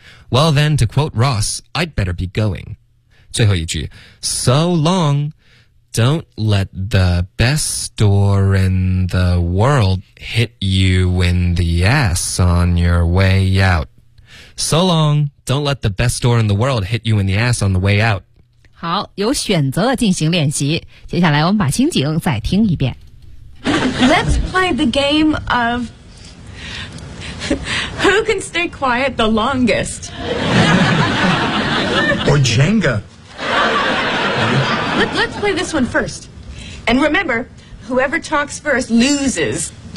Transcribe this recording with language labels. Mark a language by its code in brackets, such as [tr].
[en] Well then, to quote Ross, I'd better be going. [zh] 最后一句 [en] So long, don't let the best store in the world hit you in the ass on your way out. So long, don't let the best door in the world hit you in the ass on the way out. [zh] 好，有选择的进行练习。接下来我们把情景再听一遍。 [en] Let's play the game of who can stay quiet the longest? Or Jenga. Let's play this one first. And remember, whoever talks first loses.